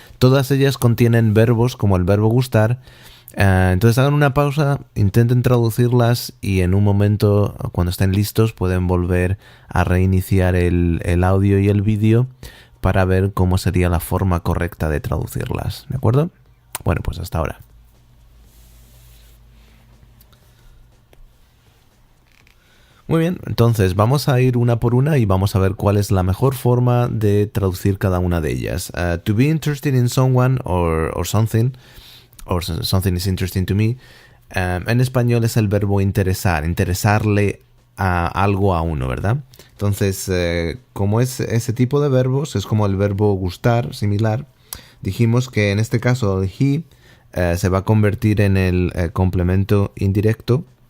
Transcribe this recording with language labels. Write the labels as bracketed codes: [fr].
[es] Todas ellas contienen verbos como el verbo gustar. Entonces hagan una pausa, intenten traducirlas y en un momento, cuando estén listos, pueden volver a reiniciar el audio y el vídeo para ver cómo sería la forma correcta de traducirlas. ¿De acuerdo? Bueno, pues hasta ahora. Muy bien, entonces vamos a ir una por una y vamos a ver cuál es la mejor forma de traducir cada una de ellas. [en] To be interested in someone or something, or something is interesting to me. [es] En español es el verbo interesar, interesarle a algo a uno, ¿verdad? Entonces, como es ese tipo de verbos, es como el verbo gustar, similar. Dijimos que en este caso el he se va a convertir en el complemento indirecto.